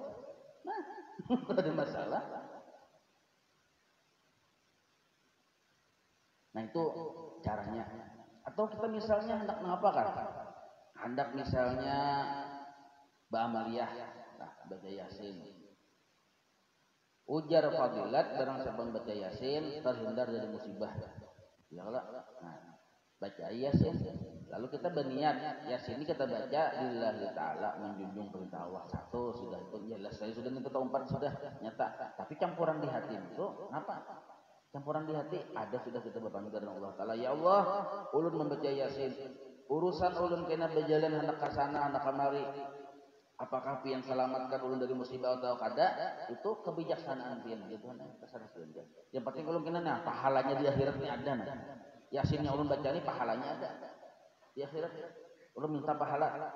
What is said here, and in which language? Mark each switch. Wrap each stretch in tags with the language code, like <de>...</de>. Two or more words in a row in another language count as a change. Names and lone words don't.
<id>Nah, ada masalah. Nah itu caranya. Atau kita misalnya hendak mengapa kan? Hendak misalnya ba'amaliyah, nah, baca Yasin. Ujar fadilat barang siapa baca Yasin terhindar dari musibah. Ya Allah. Nah, baca Yasin. Lalu kita berniat Yasin ini kita baca</id> <ar>لله تعالى,</ar> <id>menjunjung perintah Allah. Satu sudah itu jelas, saya sudah itu empat sudah nyata. Tapi campuran di hati itu apa? Campuran di hati ada sudah kita berpamit dengan Allah Ta'ala.</id> <bjn>Ya Allah, ulun membaca Yasin, urusan ulun kena berjalan hendak kasana hendak kamari, apakah pian selamatkan ulun dari musibah atau kada, itu kebijaksanaan pian gitu nah, kasana saja. Yang penting ulun kena nah pahalanya di akhirat ini ada nah. Yasinnya ulun baca ini pahalanya ada di akhirat, ulun minta pahala.</bjn>